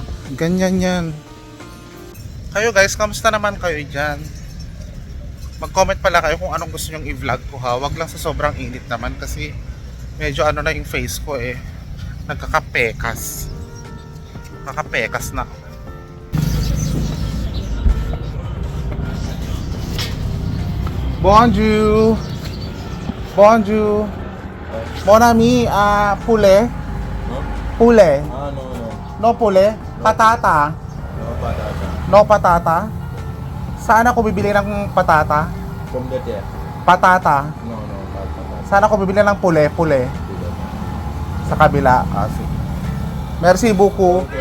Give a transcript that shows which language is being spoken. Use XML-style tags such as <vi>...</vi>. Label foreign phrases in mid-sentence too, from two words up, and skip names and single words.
<tl>Ganyan yan. Kayo guys, kamusta naman kayo dyan? Mag-comment pala kayo kung anong gusto nyong i-vlog ko ha. Wag lang sa sobrang init naman kasi medyo ano na yung face ko eh. Nagkakapekas. Kakapekas na.</tl> <fr>Bonjour. Bonjour. Mon ami, poulet. Poulet. No poulet.</fr> <tl>Patata. No patata. Saan ako bibili ng patata? Patata. Saan ako bibili ng pule? Sa kabila. Sige.</tl> <fr>Merci beaucoup.</fr>